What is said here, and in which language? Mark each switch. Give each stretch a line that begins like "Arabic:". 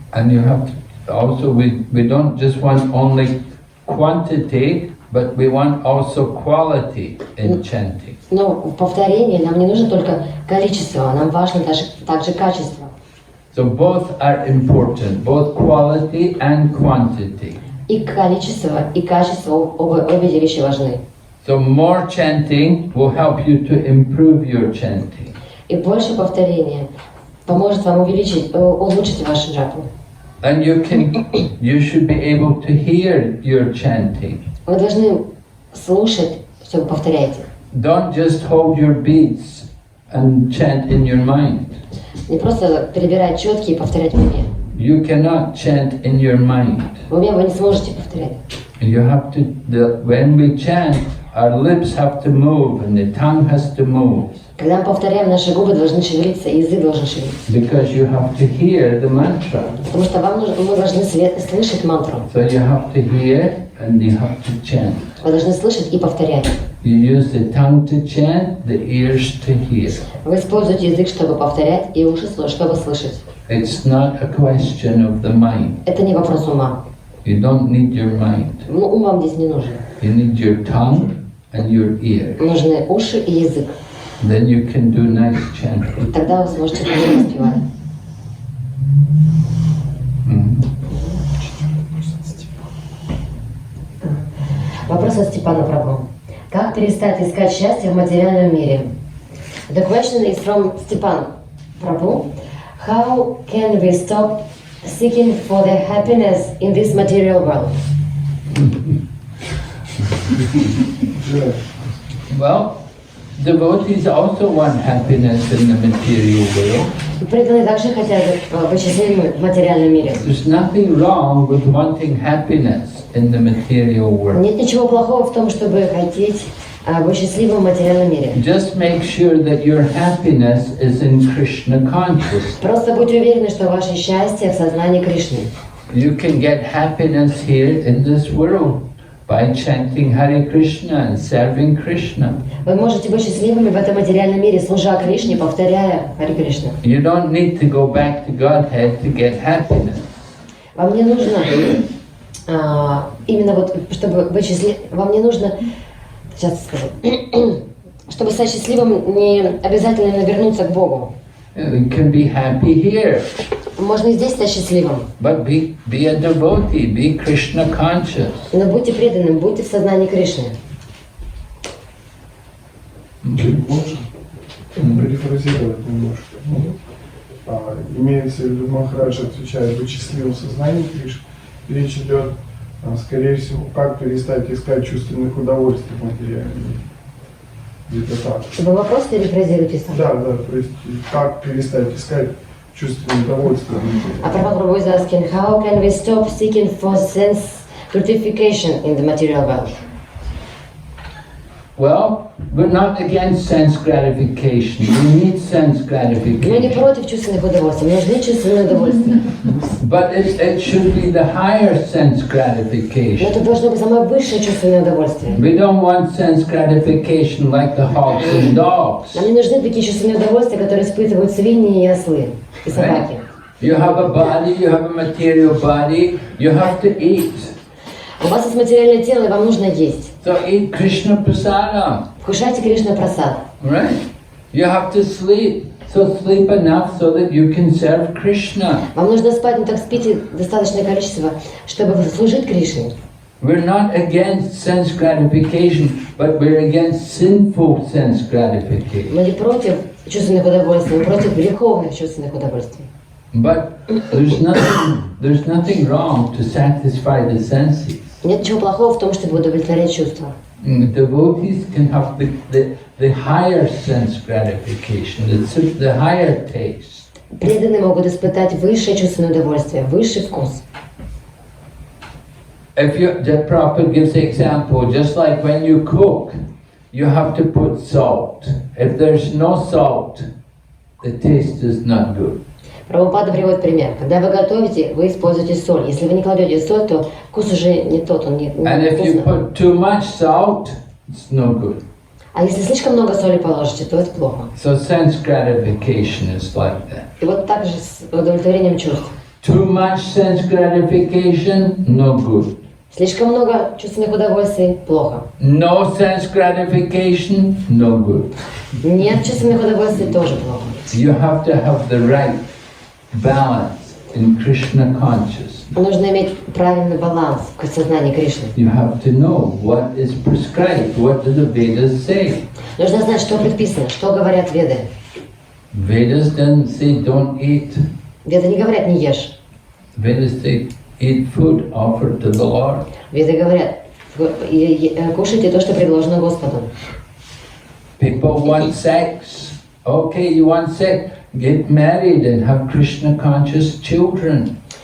English: And you have to also, we don't just want only quantity, but we want also quality in chanting.
Russian: Но в повторении нам не нужно только количество, нам важно также качество.
English: So both are important, both quality and quantity.
Russian: И количество, и качество, обе вещи важны.
English: So more chanting will help you to improve your chanting.
Russian: И больше повторения поможет вам улучшить вашу джапу.
English: And you should be able to hear your chanting.
Russian: Вы должны слушать, что вы повторяете.
English: Don't just hold your beats and chant in your mind.
Russian: Не просто перебирать четки и повторять в уме.
English: You cannot chant in your mind.
Russian: В уме вы не сможете повторять.
English: You have to, when we chant, our lips have to move and the tongue has to move.
Russian: Когда мы повторяем, наши губы должны шевелиться, и язык должен шевелиться.
English: Because you have to hear the mantra.
Russian: Потому что мы должны слышать мантру.
English: So you have to hear and you have to chant.
Russian: Вы должны слышать и повторять.
English: You use the tongue to chant, the ears to hear.
Russian: Вы используете язык, чтобы повторять, и уши, чтобы слышать.
English: It's not a question of the mind.
Russian: Это не вопрос ума.
English: You don't need your mind.
Russian: Ум вам здесь не нужен.
English: You need your tongue and your ear.
Russian: Нужны уши и язык.
English: Then you can do nice chanting.
Russian: Тогда вы сможете хорошо воспевать. Вопрос от Степана Прабху. Как перестать искать счастье в материальном мире?
English: The question is from Stepan Prabhu. How can we stop seeking for the happiness in this material world? Well, devotees also want happiness in the material world.
Russian: Преданные также хотят быть счастливыми в материальном мире.
English: There's nothing wrong with wanting happiness in the material world.
Russian: Нет ничего плохого в том, чтобы хотеть быть счастливым в материальном мире.
English: Just make sure that your happiness is in Krishna consciousness.
Russian: Просто будьте уверены, что ваше счастье в сознании Кришны.
English: You can get happiness here in this world by chanting Hare Krishna and serving Krishna.
Russian: Вы можете быть счастливыми в этом материальном мире, служа Кришне, повторяя Харе Кришна.
English: You don't need to go back to Godhead to get happiness.
Russian: Вам не нужно именно вот, чтобы быть счастливым, вам не нужно, сейчас скажу, чтобы стать счастливым, не обязательно вернуться к Богу.
English: You can be happy here.
Russian: Можно и здесь стать счастливым.
English: But be a devotee, be Krishna conscious.
Russian: Но будьте преданным, будьте в сознании Кришны. Чуть больше, перефразировать немножко. Имеется в виду, Махарадж отвечает, быть счастливым в сознании Кришны. Речь идет, скорее всего, как перестать искать чувственных удовольствий материальных. Где-то так. Вы вопрос перефразируете сам? Да, то есть как перестать искать чувственное удовольствие.
English: А Prabhupada is asking, how can we stop seeking for sense gratification in the material world? Well, we're not against sense gratification. We need sense
Russian: Мы не
English: gratification.
Russian: против чувственных удовольствий, нужны чувственные удовольствия.
English: But it should be the higher sense
Russian: Но
English: gratification.
Russian: это должно быть самое высшее чувственное удовольствие.
English: We don't want sense gratification like the hogs and dogs.
Russian: Нам не нужны такие чувственные удовольствия, которые испытывают свиньи и ослы, и собаки.
English: You have a body, you have a material body, you have to eat.
Russian: У вас есть материальное тело, и вам нужно есть.
English: So eat Krishna prasadam,
Russian: Вкушайте Кришна прасад.
English: right? You have to sleep. So sleep enough so that you can serve Krishna.
Russian: Вам нужно спать, но так спите достаточное количество, чтобы служить Кришне.
English: We're not against sense gratification, but we're against sinful sense gratification.
Russian: Мы не против чувственных удовольствий, мы против греховных чувственных удовольствий.
English: But there's nothing wrong to satisfy the senses.
Russian: Нет ничего плохого в том, чтобы удовлетворять чувства.
English: Devotees can have the higher sense gratification, the higher taste.
Russian: Преданные могут испытать высшее чувственное удовольствие, высший вкус.
English: The Prabhupada gives the example, just like when you cook, you have to put salt. If there's no salt, the taste is not good.
Russian: Прабхупада приводит пример. Когда вы готовите, вы используете соль. Если вы не кладете соль, то вкус уже не тот, он не
English: And if you
Russian: вкусный.
English: put too much salt, it's no good.
Russian: А если слишком много соли положите, то это плохо.
English: So sense gratification is like that.
Russian: И вот так же с удовлетворением чувств.
English: Too much sense gratification, no good.
Russian: Слишком много чувственных удовольствий – плохо.
English: No sense gratification, no good.
Russian: Нет чувственных удовольствий – тоже плохо.
English: You have to have the right balance in Krishna consciousness.
Russian: Нужно иметь правильный баланс в сознании Кришны.
English: You have to know what is prescribed, what do the Vedas say.
Russian: Нужно знать, что предписано, что говорят Веды.
English: Vedas don't say don't eat.
Russian: Веды не говорят «не ешь».
English: Vedas say eat food offered to the Lord.
Russian: Веды говорят «кушайте то, что предложено Господу».
English: People want sex. Okay, you want sex? Get married and have Krishna conscious children.